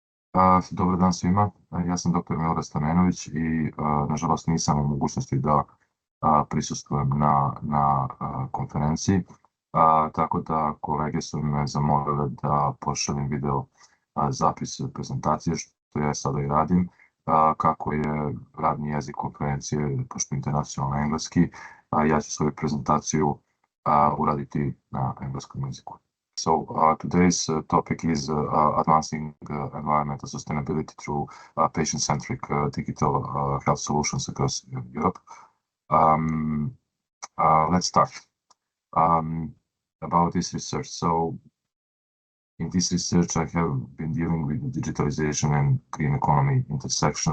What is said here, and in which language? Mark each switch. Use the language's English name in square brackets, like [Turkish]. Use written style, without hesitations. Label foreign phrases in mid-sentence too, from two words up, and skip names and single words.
[Serbian] Dobar dan svima, ja sam dr. Milorad Stamenović i nažalost nisam u mogućnosti da prisustvujem na konferenciji, tako da kolege su me zamolile da pošaljem video zapis prezentacije, što ja sada i radim. Kako je radni jezik konferencije, pošto je internacionalno engleski, ja ću svoju prezentaciju uraditi na engleskom jeziku. [English] So today's topic is advancing environmental sustainability through patient-centric digital health solutions across Europe. Let's start. About this research. So in this research, I have been dealing with digitalization and green economy intersection.